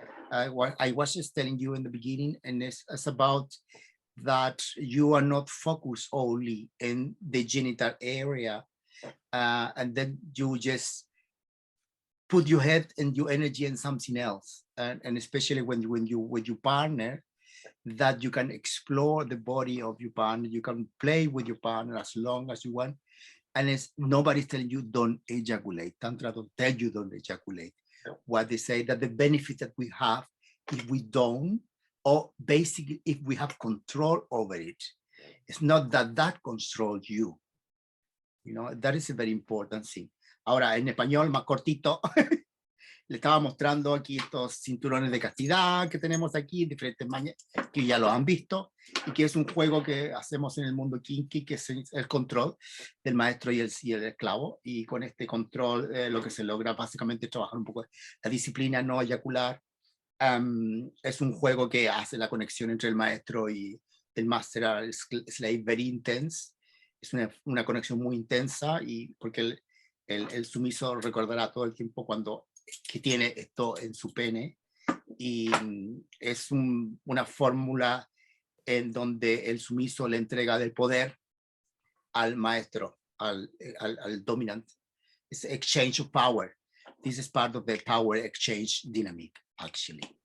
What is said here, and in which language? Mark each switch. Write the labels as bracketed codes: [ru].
[en] What I was just telling you in the beginning, and it's about that you are not focused only in the genital area, and then you just put your head and your energy in something else, and especially when you with your partner, that you can explore the body of your partner, you can play with your partner as long as you want, and it's nobody's telling you don't ejaculate. Tantra don't tell you don't ejaculate. What they say that the benefit that we have if we don't, or basically if we have control over it, it's not that controls you. You know, that is a very important thing. [es] Ahora, en español más cortito, le estaba mostrando aquí estos cinturones de castidad que tenemos aquí, diferentes maneras, que ya lo han visto, y que es un juego que hacemos en el mundo kinky, que es el control del maestro y el esclavo, y con este control lo que se logra básicamente es trabajar un poco la disciplina no eyacular. Es un juego que hace la conexión entre el maestro y el [en] master slave very intense. [es] Es una conexión muy intensa, y porque el sumiso recordará todo el tiempo cuando que tiene esto en su pene, y es una fórmula en donde el sumiso le entrega del poder al maestro, al dominant. [en] It's exchange of power. This is part of the power exchange dynamic, actually.